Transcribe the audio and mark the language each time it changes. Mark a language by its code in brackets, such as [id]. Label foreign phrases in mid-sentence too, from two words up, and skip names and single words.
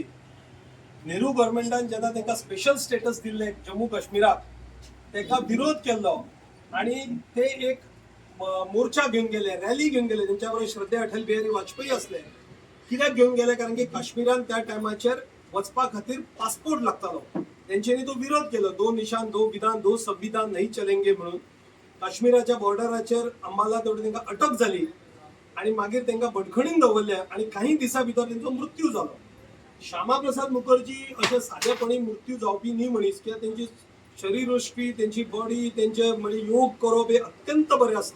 [kok] नेहरू गव्हर्नमेंटान जेन्ना त्यांना [en] special status [kok] दिले जम्मू काश्मीराक, त्यांना विरोध केलो आणि ते एक मोर्चा घेऊन गेले, रॅली घेऊन गेले. त्यांच्या बरोबर श्रद्धे अटल बिहारी वाजपेयी असले. कित्याक घेऊन गेले? कारण की काश्मीरान त्या टायमाचेर वचपा खातीर पासपोर्ट लागतालो. तेंच्यांनी तो विरोध केलो. [hi] दो निशान, दो विधान, दो संविधान नहीं चलेंगे म्हणून. [kok] काश्मीराच्या बॉर्डराचेर अंबाला तेवढी त्यांना अटक झाली आणि मागीर त्यांना बडखणीन दवरले आणि काही दिसा भितर त्यांचो मृत्यू झालो. श्यामाप्रसाद मुखर्जी अशे साधेपणी मृत्यू जावपी न्ही मनीस, कित्याक तेंची शरीरयष्टी, तेंची बॉडी, तेंचे म्हणजे योग करप हे अत्यंत बरें असलें.